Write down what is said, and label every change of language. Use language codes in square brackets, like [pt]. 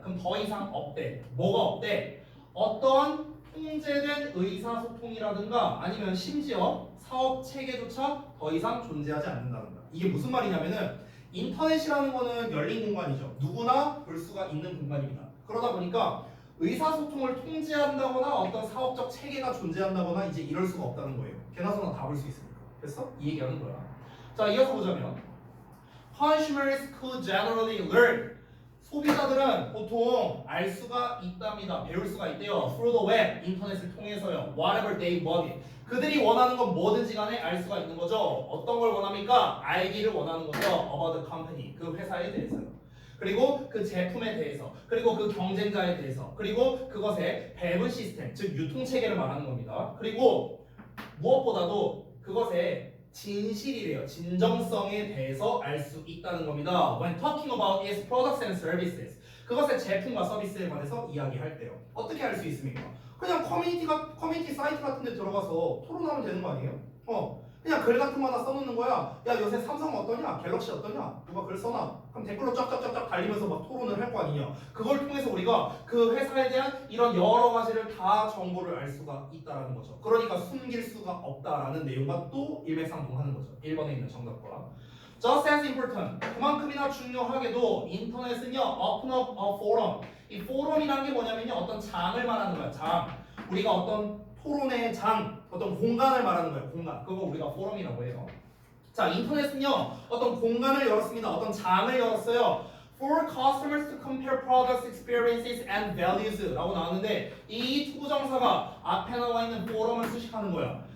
[ko] 그럼 더 이상 없대. 뭐가 없대? 어떤 통제된 의사소통이라든가 아니면 심지어 사업 체계조차 더 이상 존재하지 않는다는 거야. 이게 무슨 말이냐면은 인터넷이라는 거는 열린 공간이죠. 누구나 볼 수가 있는 공간입니다. 그러다 보니까 의사소통을 통제한다거나 어떤 사업적 체계가 존재한다거나 이제 이럴 수가 없다는 거예요. 개나소나 다 볼 수 있으니까. 됐어? 이 얘기하는 거야. [en] 자, 이어서 보자면 Consumers could generally learn. [ko] 소비자들은 보통 알 수가 있답니다. 배울 수가 있대요. [en] Through the web, [ko] 인터넷을 통해서요. [en] Whatever they wanted. [ko] 그들이 원하는 건 뭐든지 간에 알 수가 있는 거죠. 어떤 걸 원합니까? 알기를 원하는 거죠. [en] About the company, [ko] 그 회사에 대해서요. 그리고 그 제품에 대해서, 그리고 그 경쟁자에 대해서, 그리고 그것의 배분 시스템, 즉 유통체계를 말하는 겁니다. 그리고 무엇보다도 그것의 진실이래요. 진정성에 대해서 알 수 있다는 겁니다. [en] When talking about its products and services, [ko] 그것의 제품과 서비스에 관해서 이야기할 때요. 어떻게 알 수 있습니까? 그냥 커뮤니티 사이트 같은 데 들어가서 토론하면 되는 거 아니에요? 그냥 글 같은 거 하나 써놓는 거야. 야, 요새 삼성 어떠냐? 갤럭시 어떠냐? 누가 글 써놔? 그럼 댓글로 쫙쫙쫙쫙 달리면서 막 토론을 할 거 아니냐? 그걸 통해서 우리가 그 회사에 대한 이런 여러 가지를 다 정보를 알 수가 있다라는 거죠. 그러니까 숨길 수가 없다라는 내용과 또 일맥상통하는 거죠. 1번에 있는 정답과. [en] Just as important. [ko] 그만큼이나 중요하게도 인터넷은요, [en] open up a forum. [ko] 이 포럼이라는 게 뭐냐면요, 어떤 장을 말하는 거야. 장. 우리가 어떤 토론의 장, 어떤 공간을 말하는 거예요. 공간. 그거 우리가 포럼이라고 해요. 자, 인터넷은요, 어떤 공간을 열었습니다. 어떤 장을 열었어요. [en] For customers to compare products, experiences, and values [ko] 라고 나왔는데 이 투부정사가 앞에 나와 있는 포럼을 수식하는 거야.